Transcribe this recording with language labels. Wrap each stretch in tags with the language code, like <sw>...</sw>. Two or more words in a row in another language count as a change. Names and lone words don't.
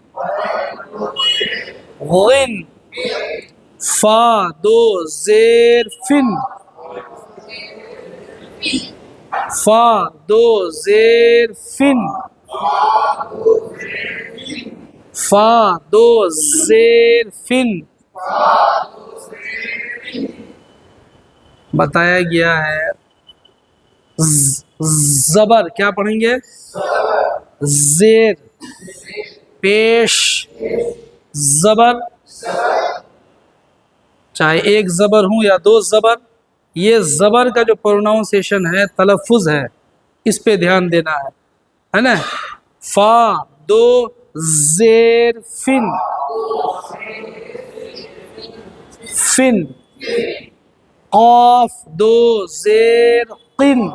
<ur>غن فا دو زیر فن فا دو زیر فن فا دو زیر فن بتایا گیا ہے زبر کیا پڑھیں گے زیر پیش زبر چاہے ایک زبر ہوں یا دو زبر یہ زبر کا جو پروناؤنسیشن ہے تلفظ ہے اس پہ دھیان دینا ہے نا فا دو زیر فن فن قاف دو زیر قن</ur>